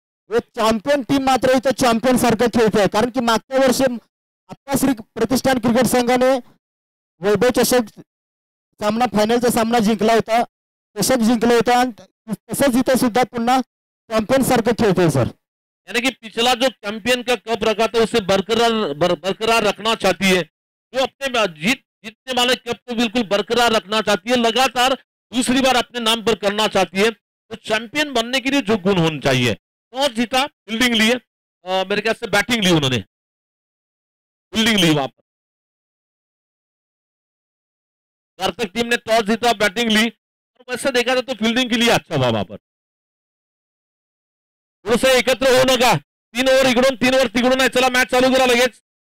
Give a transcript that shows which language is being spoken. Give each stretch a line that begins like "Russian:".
Marathi: एक champion team मात्र इथं चॅम्पियन सारखं खेळते. कारण की मागच्या वर्षी आता श्री प्रतिष्ठान क्रिकेट संघाने वैभव चषक सामना, फायनलचा सामना जिंकला होता, चषक जिंकला होता, आणि तसंच इथं सुद्धा पुन्हा चॅम्पियन सारखं खेळते सर.
Hindi: यानी कि पिछला जो चैंपियन का कप रखा था उसे बरकरार रखना चाहती है, जो अपने जीतने वाले कप को बिल्कुल बरकरार रखना चाहती है, लगातार दूसरी बार अपने नाम पर करना चाहती है. तो चैंपियन बनने के लिए जो गुण होने चाहिए, टॉस जीता, फील्डिंग ली, मेरे ख्याल से बैटिंग ली उन्होंने, फील्डिंग ली वहां पर. सार्थक टीम ने टॉस जीता, बैटिंग ली, और वैसे देखा जाए तो फील्डिंग के लिए अच्छा हुआ वहां पर.
Marathi: थोडंसं एकत्र होऊ नका, 3 ओव्हर इकडून 3 ओव्हर तिकडून आहे. चला मॅच चालू करा लगेच.